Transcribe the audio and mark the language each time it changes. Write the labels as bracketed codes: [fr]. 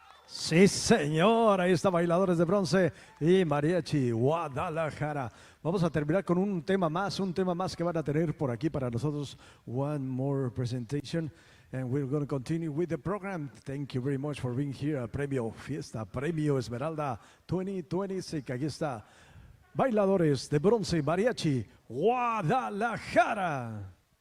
[es] Sí, señor, ahí está Bailadores de Bronce y Mariachi Guadalajara. Vamos a terminar con un tema más que van a tener por aquí para nosotros. [en] One more presentation. And we're going to continue with the program. Thank you very much for being here at Premio Fiesta, Premio Esmeralda 2026. [es] Aquí está Bailadores de Bronce y Mariachi Guadalajara.